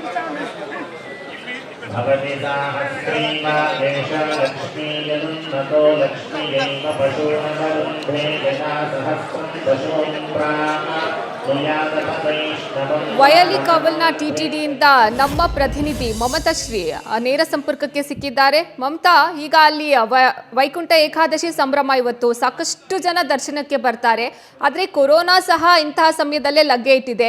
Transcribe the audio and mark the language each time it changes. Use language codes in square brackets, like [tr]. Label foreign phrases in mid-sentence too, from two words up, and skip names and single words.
[sa] भवति लक्ष्मीयनुन्नतो लक्ष्मीयैव पशूनमरुन्धे यथा सहस्रं पशून् प्राह [kn] ವೈಯಾಲಿ ಕಾವಲ್ನ ಟಿಟಿಡಿಯಿಂದ ನಮ್ಮ ಪ್ರತಿನಿಧಿ ಮಮತಾ ಶ್ರೀ ನೇರ ಸಂಪರ್ಕಕ್ಕೆ ಸಿಕ್ಕಿದ್ದಾರೆ. ಮಮತಾ, ಈಗ ಅಲ್ಲಿ ವೈಕುಂಠ ಏಕಾದಶಿ ಸಂಭ್ರಮ ಇವತ್ತು ಸಾಕಷ್ಟು ಜನ ದರ್ಶನಕ್ಕೆ ಬರ್ತಾರೆ. ಆದರೆ ಕೊರೋನಾ ಸಹ ಇಂತಹ ಸಮಯದಲ್ಲೇ ಲಗ್ಗೆ ಇಟ್ಟಿದೆ.